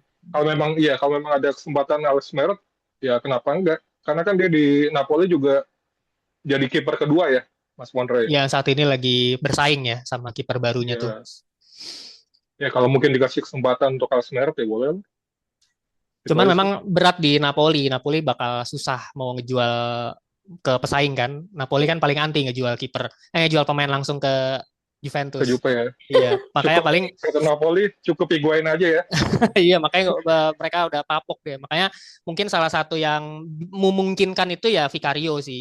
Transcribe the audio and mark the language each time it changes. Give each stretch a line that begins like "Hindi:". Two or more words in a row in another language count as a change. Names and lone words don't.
Indonesian: Kalau memang ada kesempatan Alex Meret, ya kenapa enggak? Karena kan dia di Napoli juga jadi kiper kedua ya, Mas Monre. Ya saat ini lagi bersaing ya sama kiper barunya tuh. Ya, ya kalau mungkin dikasih kesempatan untuk Alex Meret ya boleh. Itu Cuman aja memang sih. berat di Napoli. Napoli bakal susah mau ngejual ke pesaing kan. Napoli kan paling anti ngejual kiper, ngejual pemain langsung ke Ke Juventus. Juve ya. Iya, makanya Cukup paling kata Napoli, cukup Higuain aja ya. iya makanya mereka udah papok deh. Makanya mungkin salah satu yang memungkinkan itu ya Vicario sih.